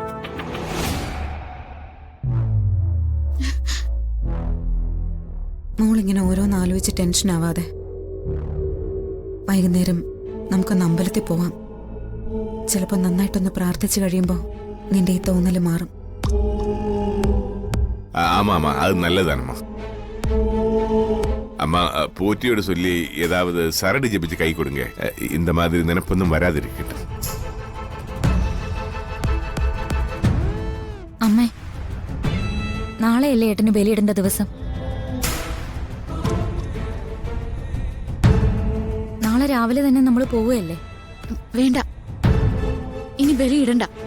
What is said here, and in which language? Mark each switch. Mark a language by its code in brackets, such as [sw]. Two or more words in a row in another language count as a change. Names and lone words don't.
[ml] മോളിങ്ങനെ ഓരോന്ന് ആലോചിച്ച് ടെൻഷൻ ആവാതെ വൈകുന്നേരം നമുക്കൊന്ന് അമ്പലത്തിൽ പോവാം. ചിലപ്പോൾ നന്നായിട്ടൊന്ന് പ്രാർത്ഥിച്ചു കഴിയുമ്പോൾ നിന്റെ ഈ തോന്നല് മാറും. [ta] ஆமா ஆமா, அது நல்லதானம்மா. அம்மா போற்றியோட சொல்லி ஏதாவது சரடு ஜெபிச்சு கை கொடுங்க. இந்த மாதிரி நினைப்பொന്നും வராதிருக்கட்டும். [ml] അമ്മേ, നാളെയല്ലേ ഏട്ടന് ബലിയിടേണ്ട ദിവസം? നാളെ രാവിലെ തന്നെ നമ്മൾ പോവുകയല്ലേ? വേണ്ട, ഇനി ബലിയിടണ്ട.